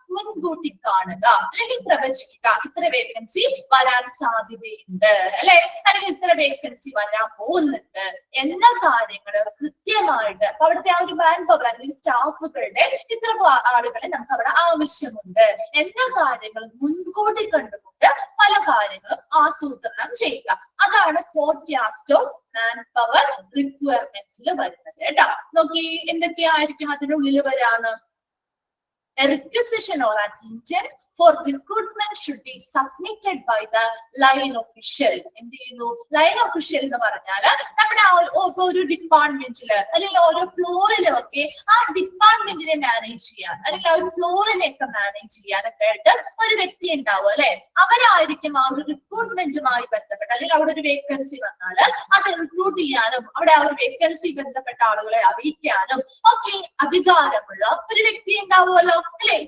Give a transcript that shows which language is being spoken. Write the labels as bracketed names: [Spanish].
[Malayalam] മുൻകൂട്ടി കാണുക അല്ലെങ്കിൽ പ്രവചിക്കുക. ഇത്ര വേക്കൻസി വരാൻ സാധ്യതയുണ്ട് അല്ലെ, അല്ലെങ്കിൽ ഇത്ര വേക്കൻസി വരാൻ പോകുന്നുണ്ട് എന്ന കാര്യങ്ങൾ കൃത്യമായിട്ട് അവിടുത്തെ ആ ഒരു മാൻ പവർ അല്ലെങ്കിൽ സ്റ്റാഫുകളുടെ ഇത്ര ആളുകളെ നമുക്ക് അവിടെ ആവശ്യമുണ്ട് എന്ന കാര്യങ്ങൾ മുൻകൂട്ടി കണ്ടുകൊണ്ട് പല കാര്യങ്ങളും ആസൂത്രണം ചെയ്യുക. അതാണ് ഫോർകാസ്റ്റ് ഓഫ് മാൻ പവർ റിക്വയർമെന്റ്സിൽ വരുന്നത് കേട്ടോ. നോക്കി എന്തൊക്കെയായിരിക്കും അതിനുള്ളിൽ വരാന്ന്? [English] A requisition or an intent for recruitment should be submitted by the line official. [Malayalam] എന്ത് ചെയ്യുന്നു? ലൈൻ ഒഫീഷ്യൽ എന്ന് പറഞ്ഞാൽ നമ്മുടെ ഒരു ഡിപ്പാർട്ട്മെന്റില് അല്ലെങ്കിൽ ഓരോ ഫ്ലോറിലും ഒക്കെ ആ ഡിപ്പാർട്ട്മെന്റിനെ മാനേജ് ചെയ്യാൻ അല്ലെങ്കിൽ ആ ഒരു ഫ്ലോറിനെയൊക്കെ മാനേജ് ചെയ്യാനൊക്കെ ആയിട്ട് ഒരു വ്യക്തി ഉണ്ടാവും അല്ലെ? അവരായിരിക്കും ആ ഒരു റിക്രൂട്ട്മെന്റുമായി ബന്ധപ്പെട്ട് അല്ലെങ്കിൽ അവിടെ ഒരു വേക്കൻസി വന്നാൽ അത് റിക്രൂട്ട് ചെയ്യാനും അവിടെ ആ ഒരു വേക്കൻസി ബന്ധപ്പെട്ട ആളുകളെ അറിയിക്കാനും ഒക്കെ അധികാരമുള്ള ഒരു വ്യക്തി ഉണ്ടാവുമല്ലോ അല്ലെ?